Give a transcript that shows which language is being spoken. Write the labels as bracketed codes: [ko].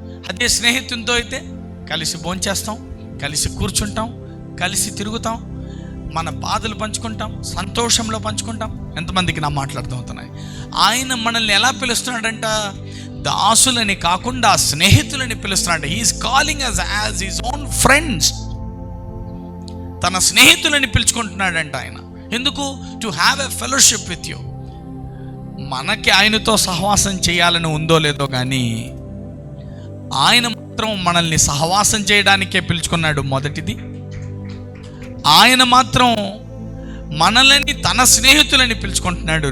[te] అదే స్నేహితునితో అయితే కలిసి భోంచేస్తాం, కలిసి కూర్చుంటాం, కలిసి తిరుగుతాం, మన బాధలు పంచుకుంటాం, సంతోషంలో పంచుకుంటాం. ఎంతమందికి నా మాట్లాడుతూ అవుతున్నాయి? ఆయన మనల్ని ఎలా పిలుస్తున్నాడంట? దాసులని కాకుండా స్నేహితులని పిలుస్తున్నాడు. [en] He is calling us as his own friends. [te] తన స్నేహితులని పిలుచుకుంటున్నాడంట ఆయన. ఎందుకు? [en] To have a fellowship with you. [te] మనకి ఆయనతో సహవాసం చేయాలని ఉందో లేదో కానీ ఆయన మాత్రం మనల్ని సహవాసం చేయడానికే పిలుచుకున్నాడు. మొదటిది, ఆయన మాత్రం మనల్ని తన స్నేహితులని పిలుచుకుంటున్నాడు.